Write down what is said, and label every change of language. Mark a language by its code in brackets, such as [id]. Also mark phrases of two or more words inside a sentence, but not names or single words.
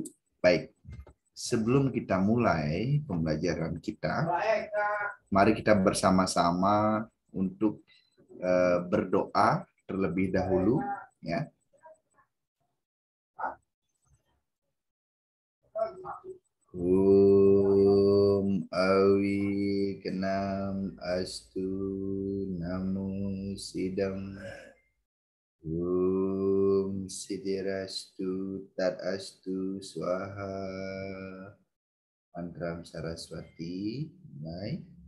[id] Baik, sebelum kita mulai pembelajaran kita, mari kita bersama-sama untuk berdoa terlebih dahulu ya. [sa] Awi kenam astu namo sidam sidirastu tat astu swaha mantram Saraswati. [id] Baik.